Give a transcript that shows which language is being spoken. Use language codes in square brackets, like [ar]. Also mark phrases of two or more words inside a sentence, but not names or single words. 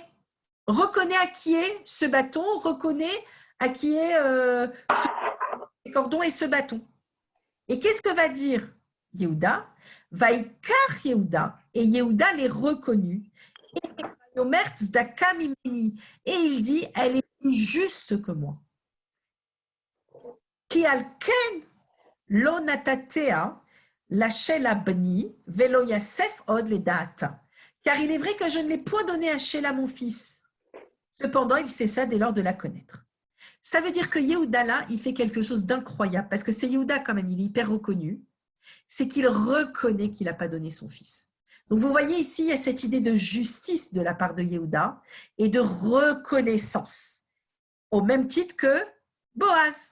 [fr] Reconnais à qui est ce bâton, reconnais à qui est ces cordons et ce bâton. Et qu'est-ce que va dire Yehuda? Vaikar Yehuda, et Yehuda les reconnut. Et il dit, elle est plus juste que moi. [he] Ki alken lo natatea lachel abni velo yasef od le data. [fr] Car il est vrai que je ne l'ai point donné à Sheila mon fils. Cependant, il cessa dès lors de la connaître. Ça veut dire que Yehuda là, il fait quelque chose d'incroyable, parce que c'est Yehuda quand même, il est hyper reconnu. C'est qu'il reconnaît qu'il n'a pas donné son fils. Donc vous voyez ici, il y a cette idée de justice de la part de Yehuda et de reconnaissance, au même titre que Boaz.